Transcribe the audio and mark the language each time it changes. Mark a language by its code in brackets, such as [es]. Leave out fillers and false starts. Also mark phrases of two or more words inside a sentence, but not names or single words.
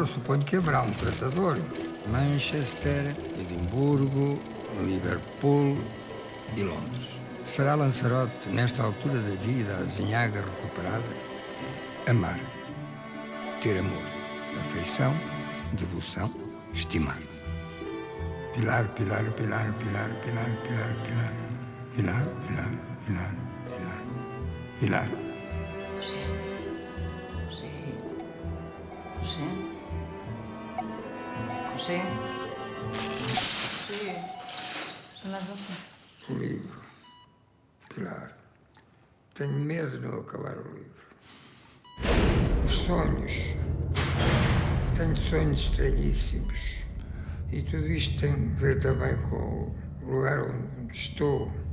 [pt] Suponho que haverá um tratador. Manchester, Edimburgo, Liverpool e Londres. Será Lanzarote, nesta altura da vida, a azinhaga recuperada? Amar. Ter amor. Afeição, devoção, estimar. Pilar, pilar, pilar, pilar, pilar, pilar, pilar. Pilar, pilar, pilar, pilar. Pilar. José. José. [es] José. Sí. Son las 12. [pt] O livro. Pilar. Tenho medo de não acabar o livro. Os sonhos. Tenho sonhos estranhíssimos. E tudo isto tem a ver também com o lugar onde estou.